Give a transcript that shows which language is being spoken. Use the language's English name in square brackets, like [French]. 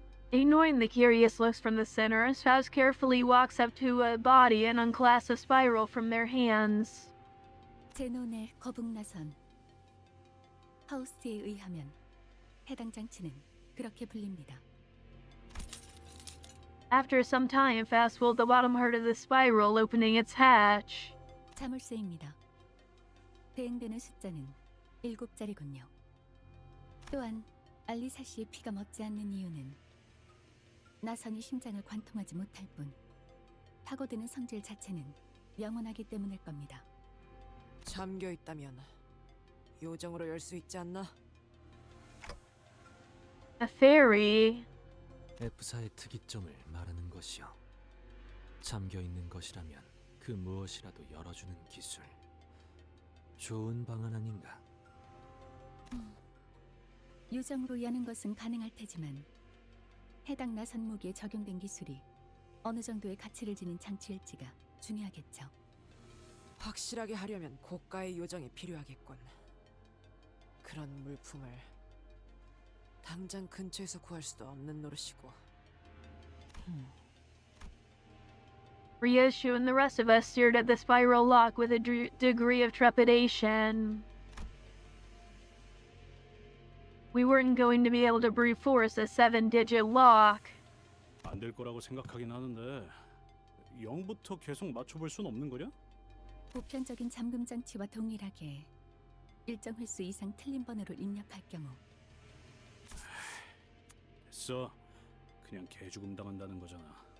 [English] Ignoring the curious looks from the sinners, Faust carefully walks up to a body and unclasps a spiral from their hands. [Korean] 제논의 거북나선. 파우스트에 의하면 해당 장치는 그렇게 불립니다. [English] After some time, Faust pulled the bottom part of the spiral, opening its hatch. [Korean] 자물쇠입니다. 대응되는 숫자는 7자리군요. 또한 알리사 씨의 피가 멎지 않는 이유는 나선이 심장을 관통하지 못할 뿐 파고드는 성질 자체는 영원하기 때문일 겁니다. 잠겨 있다면 요정으로 열 수 있지 않나? [English] A fairy. [Korean] F사의 특이점을 말하는 것이요. 잠겨 있는 것이라면 그 무엇이라도 열어주는 기술. 좋은 방안 아닌가? 요정으로 여는 것은 가능할 테지만 해당 나선 무기에 적용된 기술이 어느 정도의 가치를 지닌 장치일지가 중요하겠죠. 확실하게 하려면 고가의 요정이 필요하겠군. 그런 물품을 당장 근처에서 구할 수도 없는 노릇이고. [English] Ryoshu and the rest of us stared at the spiral lock with a degree of trepidation. We weren't going to be able to brute force a 7-digit lock. [Korean] 안 될 거라고 생각하긴 하는데 0부터 계속 맞춰볼 순 없는 거냐? 보편적인 잠금 장치와 동일하게 일정 횟수 이상 틀린 번호를 입력할 경우 됐어. 그냥 개죽음 당한다는 거잖아.